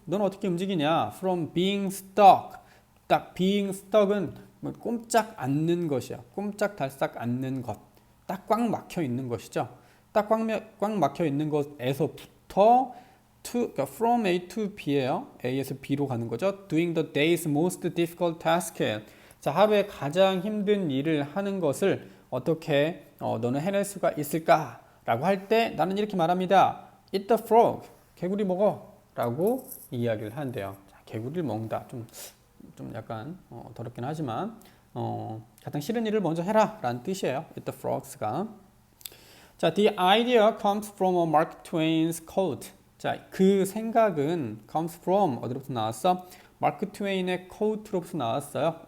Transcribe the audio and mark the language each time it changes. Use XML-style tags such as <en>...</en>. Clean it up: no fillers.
<ko>넌 어떻게 움직이냐?</ko> <en>from being stuck.</en> <ko>딱</ko> <en>being stuck</en> <ko>은 뭐 꼼짝 않는 것이야. 꼼짝달싹 않는 것. 딱 꽉 막혀 있는 것이죠. 딱 꽉 막혀 있는 것에서부터 그러니까</ko> <en>from A to B</en> <ko>예요. A에서 B로 가는 거죠.</ko> <en>Doing the day's most difficult task.</en> <ko>자, 하루에 가장 힘든 일을 하는 것을 어떻게 너는 해낼 수가 있을까? 라고 할 때 나는 이렇게 말합니다.</ko> <en>Eat the frog.</en> <ko>개구리 먹어. 라고 이야기를 한대요. 자, 개구리를 먹는다. 좀 약간 더럽긴 하지만 가장 싫은 일을 먼저 해라 라는 뜻이에요.</ko> <en>Eat the frogs가. 자, the idea comes from a Mark Twain's quote.</en> <ko>자, 그 생각은</ko> <en>comes from</en> <ko>어디로부터 나왔어? 마크 트웨인의 quote로부터 나왔어요.</ko>